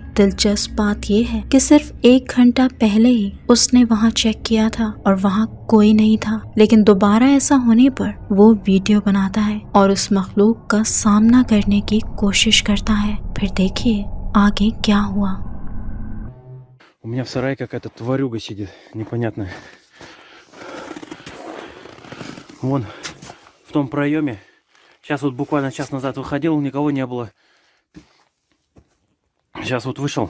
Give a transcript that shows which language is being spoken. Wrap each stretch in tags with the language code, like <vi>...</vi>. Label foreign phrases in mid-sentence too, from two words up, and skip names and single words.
<hi>दिलचस्प बात यह है कि सिर्फ 1 घंटा पहले ही उसने वहां चेक किया था और वहां कोई नहीं था, लेकिन दोबारा ऐसा होने पर वो वीडियो बनाता है और उस मखलूक का सामना करने की कोशिश करता है। फिर देखिए आगे क्या हुआ।</hi> <ru>У меня в сарае какая-то тварюга сидит, непонятная. Вон, в том проеме. Сейчас вот буквально час назад выходил, никого не было. Сейчас вот вышел.</ru>